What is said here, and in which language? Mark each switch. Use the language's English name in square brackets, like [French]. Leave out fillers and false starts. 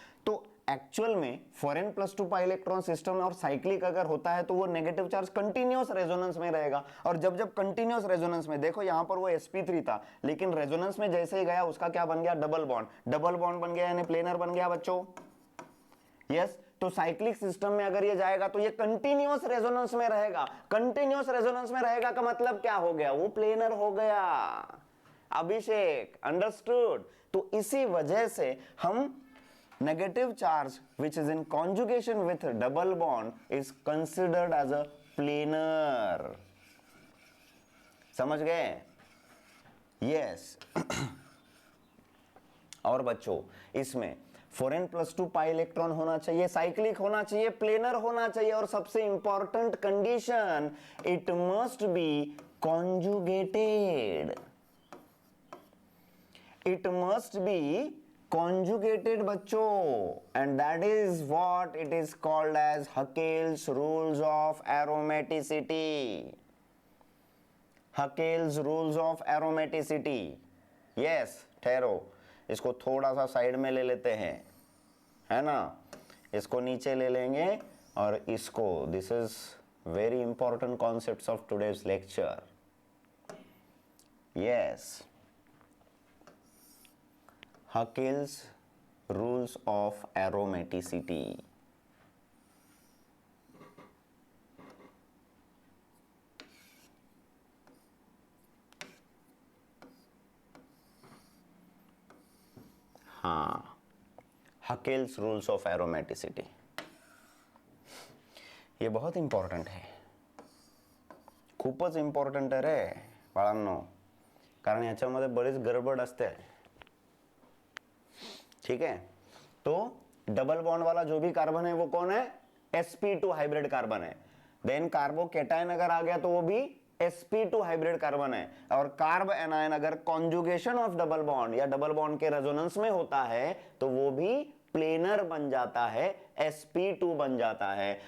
[Hindi] तो एक्चुअल में 4n+2 pi electron system और साइक्लिक अगर होता है तो वो नेगेटिव चार्ज कंटिन्यूअस रेजोनेंस में रहेगा, और जब कंटिन्यूअस रेजोनेंस में, देखो यहां पर वो sp3 था लेकिन रेजोनेंस में जैसे ही गया उसका क्या बन गया? डबल बॉन्ड बन गया, यानी प्लेनर बन गया बच्चों। यस, तो साइक्लिक सिस्टम में अगर ये जाएगा तो ये कंटिन्यूअस रेजोनेंस में रहेगा। कंटिन्यूअस रेजोनेंस में रहेगा का मतलब क्या हो गया? वो प्लेनर हो गया। अभिषेक, अंडरस्टूड? तो इसी वजह से हम [English] negative charge which is in conjugation with double bond is considered as a planar. [Hindi] समझ गए? yes. और बच्चों इसमें 4n+2 पाई इलेक्ट्रॉन होना चाहिए, साइक्लिक होना चाहिए, प्लेनर होना चाहिए, और सबसे important condition [English] It must be conjugated. It must be conjugated बच्चों, and that is what it is called as Haeckel's rules of aromaticity. Haeckel's rules of aromaticity. [Hindi] Yes, ठहरो, इसको थोड़ा सा साइड में ले लेते हैं, है ना, इसको नीचे ले लेंगे और इसको, [English] This is very important concepts of today's lecture. Yes, Haeckel's rules of aromaticity. हाँ, Haeckel's rules of aromaticity. [Hindi] ये बहुत इंपॉर्टंट है, [Marathi] खूपच इंपॉर्टंट आहे रे बाळांनो, कारण याच्यामध्ये बरीच गडबड असते. [Hindi] ठीक है, तो डबल बॉन्ड वाला जो भी कार्बन है वो कौन है? sp2 हाइब्रिड कार्बन है. देन कार्बोकेटायन अगर आ गया तो वो भी sp2 हाइब्रिड कार्बन है. और कार्ब एनायन अगर कॉन्जुगेशन ऑफ डबल बॉन्ड या डबल बॉन्ड के रेजोनेंस में होता है तो वो भी प्लेनर बन जाता है, sp2 बन जाता है.